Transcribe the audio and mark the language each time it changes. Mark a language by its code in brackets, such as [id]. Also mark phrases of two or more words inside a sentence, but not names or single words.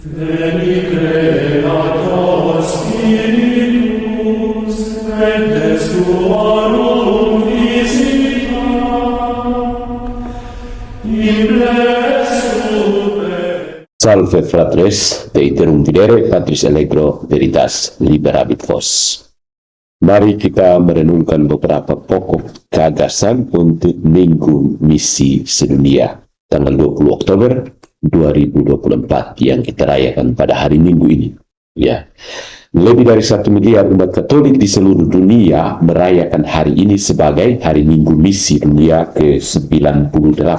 [la] Veni Creator Spiritus, et des tuorum visita, Salve fratres, de iterum videre Patris Allegro Veritas liberabit vos. [id] Mari kita merenungkan beberapa pokok gagasan untuk Minggu Misi Sedunia tanggal 20 Oktober 2024 yang kita rayakan pada hari Minggu ini. Ya, lebih dari 1 miliar umat Katolik di seluruh dunia merayakan hari ini sebagai hari Minggu Misi Dunia ke-98.